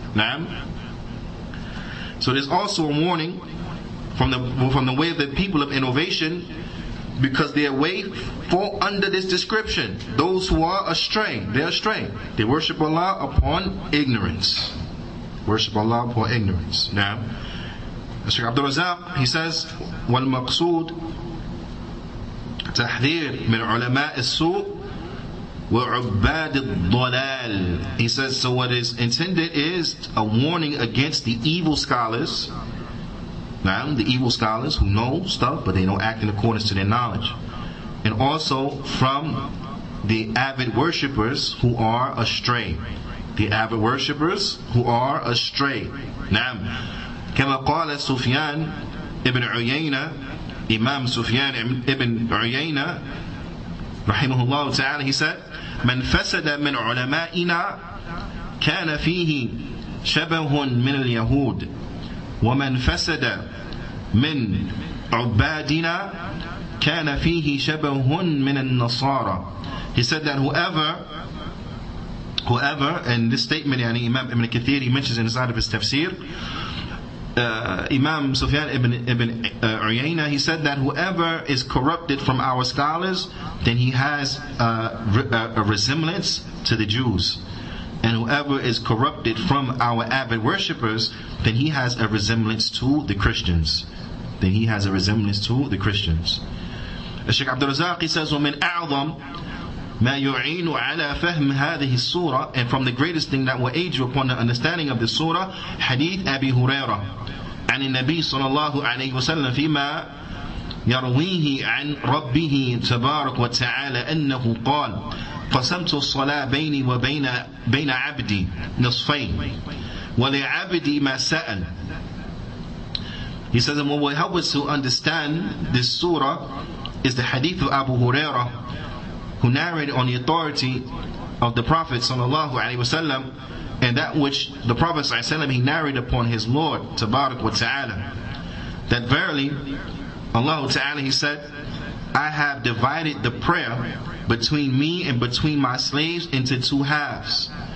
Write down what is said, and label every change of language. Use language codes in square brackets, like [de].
[en] Now, so there's also a warning from the way of the people of innovation, because their way fall under this description. Those who are astray, they're astray. They worship Allah upon ignorance. Worship Allah upon ignorance. Now, Shaykh Abdul Razak, he says, [ar] وَالْمَقْصُودِ تحذير من علماء السوء وعباد الضلال. [en] He says, so what is intended is a warning against the evil scholars. Now, the evil scholars who know stuff, but they don't act in accordance to their knowledge. And also from the avid worshippers who are astray. The avid worshippers who are astray. Now, [ar] كما قال سفيان ابن عيينة, [en] Imam Sufyan ibn Juyaanee rahimahullah ta'ala, he said, [ar] من فسد من علمائنا كان فيه شبه من اليهود ومن فسد من عبادنا كان فيه شبه من النصارى. [en] He said that whoever, and this statement, Imam Ibn Kathir, he mentions inside of his tafsir, Imam Sufyan ibn Juyaanee, he said that whoever is corrupted from our scholars, then he has a resemblance to the Jews. And whoever is corrupted from our avid worshippers, then he has a resemblance to the Christians. Then he has a resemblance to the Christians. Shaykh Abdul Razak, he says, [ar] وَمِنْ أَعْظَمْ مَا يُعِينُ عَلَى فَهْمِ هَذِهِ السُّورَةِ. [en] And from the greatest thing that will aid you upon the understanding of the surah, Hadith Abi Hurairah [ar] عن النبي صلى الله عليه وسلم فيما يرويه عن ربه تبارك وتعالى أنه قال قسمت الصلاة بيني وبين عبدي نصفين ولعبدي ما سأل. [en] He says, and what will help us to understand this surah is the hadith of Abu Hurairah, who narrated on the authority of the Prophet sallallahu alaihi wasallam, and that which the Prophet sallallahu alaihi wasallam, he narrated upon his Lord tabarak wa ta'ala, that verily Allah ta'ala, he said, I have divided the prayer between me and between my slaves into two halves.